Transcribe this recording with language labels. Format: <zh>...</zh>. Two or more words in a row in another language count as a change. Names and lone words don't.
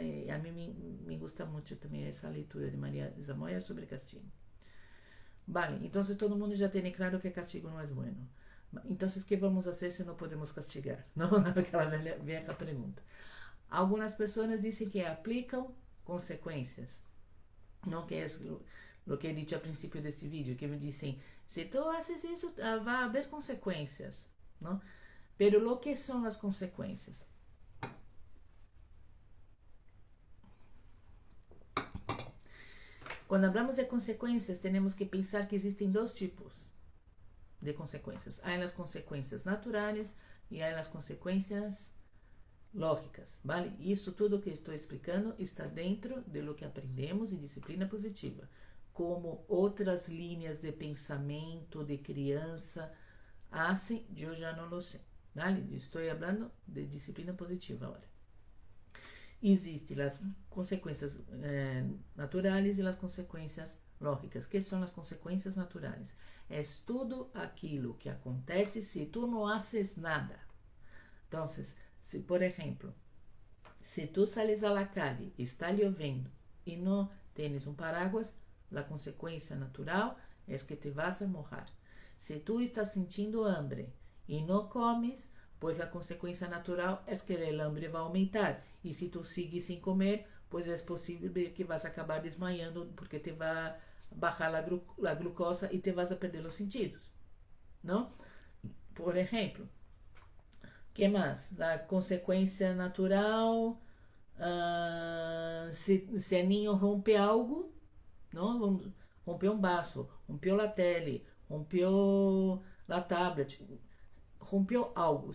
<pt>E a mim</pt> <es>me gusta</es> <pt>muito também essa leitura de Marisa Moya sobre castigo. Vale, então todo mundo já tem claro que castigo não é bueno. Então, o que vamos fazer se não podemos castigar? Não? Aquela velha pergunta. Algumas pessoas dizem que aplicam consequências, não que é o que</pt> <es>he dicho al principio de este vídeo, que me dicen, si tú haces eso, va a haber consecuencias, ¿no? Pero lo que son las consecuencias. Cuando hablamos de consecuencias, tenemos que pensar que existen dos tipos de consecuencias. Hay las consecuencias naturales y hay las consecuencias lógicas, ¿vale?</es> <pt>Isso tudo que estou explicando está dentro</pt> <es>de lo que aprendemos</es> <pt>em disciplina positiva. Como outras linhas de pensamento de criança hacen, eu já não lo sei, ¿vale? Estou falando de disciplina positiva agora. Existem as consequências naturais e as consequências lógicas. Que são as consequências naturais? É tudo aquilo que acontece se tu não</pt> <es>haces nada.</es> <pt>Então, se, por exemplo,</pt> <es>se tu sales a la calle,</es> <pt>está chovendo e não tens um paraguas, a consequência natural é que</pt> <es>te vas a mojar.</es> <pt>Se tu estás sentindo hambre e não comes, pois a consequência natural é que o hambre vai aumentar. E se tu sigues sem comer, pois é possível que</pt> <es>vas a acabar</es> <pt>desmaiando, porque te vai</pt> <es>bajar a glucosa</es> <pt>e</pt> <es>te vas a perder</es> <pt>os sentidos. Não? Por exemplo, que mais? A consequência natural, se o</pt> <es>niño rompe algo,</es> <pt>não? Vamos, rompeu um vaso, rompeu a tele, rompeu a tablet, rompeu algo.</pt>